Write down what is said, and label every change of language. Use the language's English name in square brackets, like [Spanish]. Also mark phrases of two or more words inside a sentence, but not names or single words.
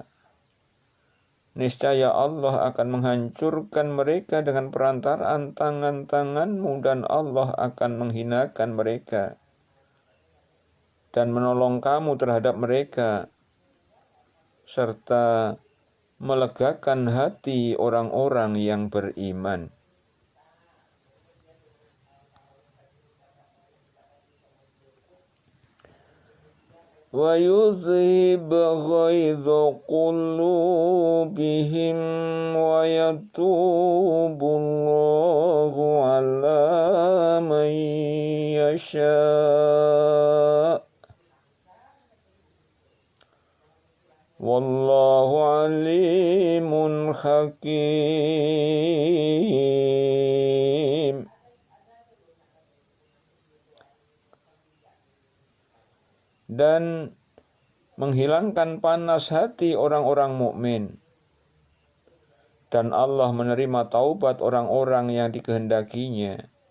[Indonesian] Niscaya Allah akan menghancurkan mereka dengan perantaraan tangan-tanganmu, dan Allah akan menghinakan mereka dan menolong kamu terhadap mereka, serta melegakan hati orang-orang yang beriman. [Arabic] ويذهب غيظ قلوبهم ويتوب الله على من يشاء. والله عليم حكيم. [Indonesian] Dan menghilangkan panas hati orang-orang mukmin. Dan Allah menerima taubat orang-orang yang dikehendakinya.